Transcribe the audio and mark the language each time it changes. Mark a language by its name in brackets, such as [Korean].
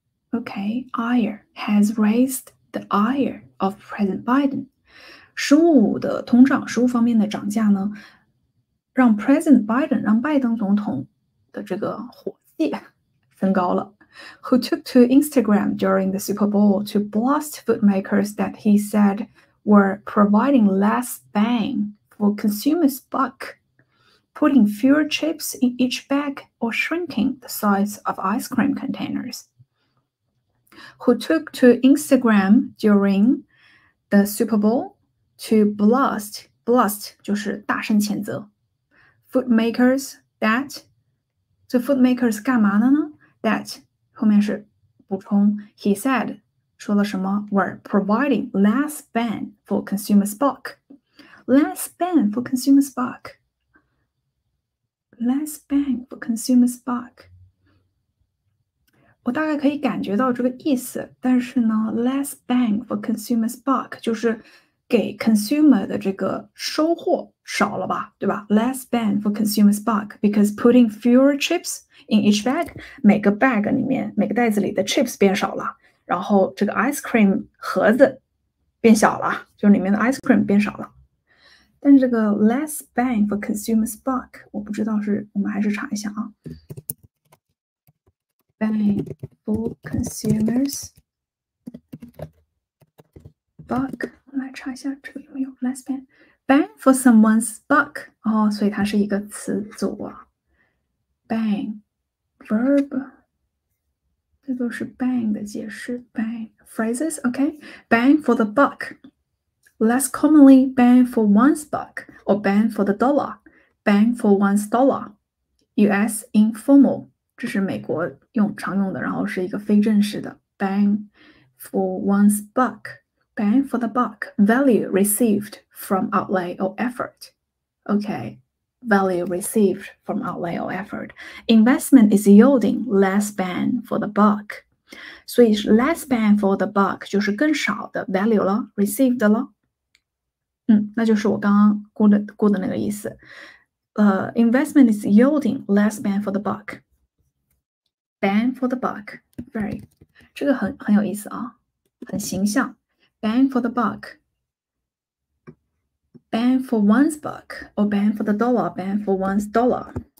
[English] Okay, ire has raised the ire of President Biden. [Chinese] 食物的通胀，食物方面的涨价呢，让 President Biden 让拜登总统的这个火气升高了。 [English] Who took to Instagram during the Super Bowl to blast food makers that he said were providing less bang for consumers' buck, putting fewer chips in each bag or shrinking the size of ice cream containers. Who took to Instagram during the Super Bowl to blast [Chinese] 就是大声谴责 [English] food makers that 这 food makers [Chinese] 干嘛的呢 [English] that [Chinese] 后面是补充 [English] he said [Chinese] 说了什么 [English] were providing less bang for consumers' buck. Less bang for consumers' buck. Less bang for consumers' buck. [Chinese] 我大概可以感觉到这个意思，但是呢 less bang for consumers' buck 就是给 consumer 的这个收获少了吧，对吧 ？ [English] Less bang for consumers' buck because putting fewer chips in each bag， [Chinese] 每个 bag 里面每个袋子里的 chips 变少了，然后这个 ice cream 盒子变小了，就里面的 ice cream 变少了。但是这个 [English] less bang for consumers' buck， [Chinese] 我不知道我们还是查一下啊。 [English] Bang for consumers buck， [Chinese] 我来查一下这个有没有 less bang。 [English] Bang for someone's buck， [Chinese] 所以它是一个词组啊。 [English] bang verb， [Chinese] 这都是 bang 的解释 [English] ，bang phrases OK bang for the buck。 Less commonly, bang for one's buck or bang for the dollar, bang for one's dollar. U.S. informal， [Chinese] 这是美国常用的，然后是一个非正式的 [English] bang for one's buck, bang for the buck, value received from outlay or effort. Okay, value received from outlay or effort. Investment is yielding less bang for the buck. [Chinese] 所以 [English] less bang for the buck [Chinese] 就是更少的 value 了 ，received 了。那就是我刚刚估的那个意思。 [English] Investment is yielding less bang for the buck. Bang for the buck, very [Chinese] 这个很有意思啊，很形象。 [English] Bang for the buck, bang for one's buck, or bang for the dollar, bang for one's dollar.